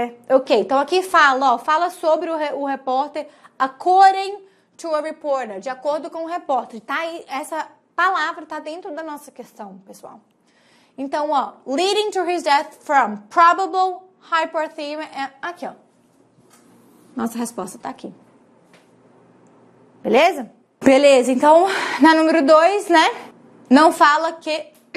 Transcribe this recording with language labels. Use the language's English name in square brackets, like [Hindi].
[Portuguese] Ok, então aqui fala sobre o repórter [English] according to a reporter, [Portuguese] de acordo com o repórter. Tá aí, essa palavra tá dentro da nossa questão, pessoal. Então, ó, [English] leading to his death from probable hypothermia. [Portuguese] Aqui, ó. Nossa resposta tá aqui. Beleza? Beleza, então, na número 2, né? Não fala que